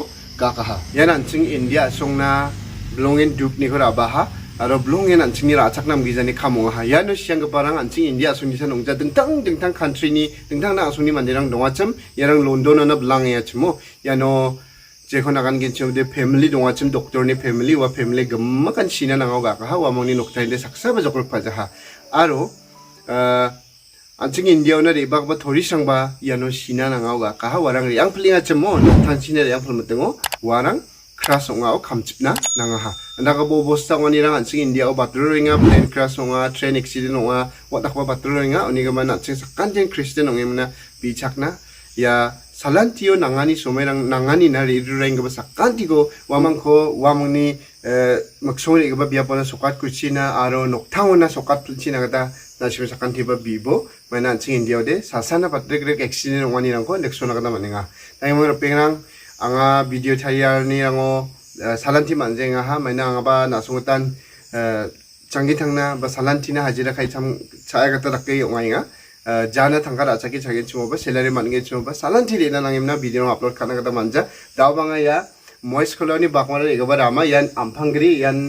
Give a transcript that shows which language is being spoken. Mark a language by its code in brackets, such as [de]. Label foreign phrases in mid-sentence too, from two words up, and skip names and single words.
[grt] kakaha yan anching India songna Bilongen dup ni kora baha aro Bilongen anching ni rachak nam gizani khamonga ha yano siang parang anching India suni san ongja dengtang country ni dengtang na suni mandirang dongacham yarang London na belang ya chmo yano jekon akan genchom de family dongacham doctor ni family wa family gemmakan sina nangao kakaha wa mongni noktai de saksa ba jokol pajaha aro anching India na rebak ba thori sangba yano sina nangao kakaha warang yang plinga chmo noktan sina yang phlmetengo warang crash ongao kamchipna nangaha ndaga bo bosta nganirang anching India o batruringa plane crash onga [en] train accident [grt] onga watakwa batruringa oniga mana anching sakanjen christian ongemna bichakna ya salantio nangani somerang nangani na rirureng ba sakantigo wamangni maksori ga biapona sokat kuchina aro noktangona sokat pulchina gata nasim sakanti ba bibo mana anching India de sasana batrek accident ongani rangko neksona gata manenga taymo pengrang anga video chayar ni rango salanti manjenga ha maina anga ba nasungutan changgithangna ba salantina hajira khai cham chaya gata rakke ongainga jana thangkara achaki chage chumo ba salary mange chumo ba salanti rena nangimna [en] video upload [grt] khana gata manja dawbanga ya mois koloni bakmara egaba rama yan amphangri